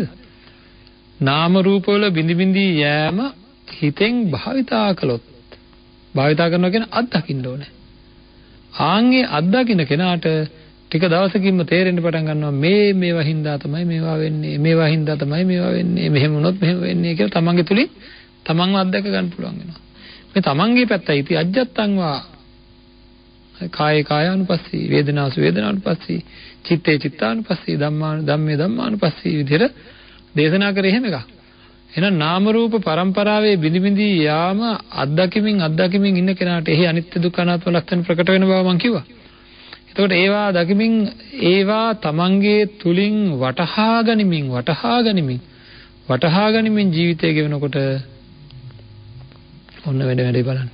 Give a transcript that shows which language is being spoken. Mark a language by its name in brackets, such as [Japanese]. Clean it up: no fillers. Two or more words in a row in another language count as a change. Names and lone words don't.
[Sinhala] නාම රූප වල බිඳි බිඳි යෑම හිතෙන් භාවිතා කළොත් භාවිතා කරනවා කියන්නේ අත්දකින්න ඕනේ. ආන්ගේ අත්දකින්න කෙනාට ටික දවසකින්ම තේරෙන්න පටන් ගන්නවා මේවා හින්දා තමයි මේවා වෙන්නේ මේවා හින්දා තමයි මේවා වෙන්නේ මෙහෙම වුණොත් මෙහෙම වෙන්නේ කියලා තමන්ගේ තුලින් තමන්ව අත්දැක ගන්න පුළුවන් වෙනවා. මේ තමන්ගේ පැත්තයි [Pali] ඉති අජ්ජත්තංවා කායේ කායානුපස්සී වේදනාසු වේදනානුපස්සී චිත්තේ චිත්තානුපස්සී ධම්මේ ධම්මානුපස්සී [Sinhala] විදිහට දේශනා කරේ එහෙම එකක්. එහෙනම් නාම රූප પરම්පරාවේ බිඳි බිඳි යාම අත්දැකීමින් ඉන්න කෙනාට එහි අනිත්‍ය දුක්ඛ අනාත්ම ලක්ෂණ ප්‍රකට වෙන බව මම කිව්වා. එතකොට ඒවා දකිමින් ඒවා තමන්ගේ තුලින් වටහා ගනිමින් ජීවිතය ගෙවනකොට ඔන්න වැඩේ බලන්න.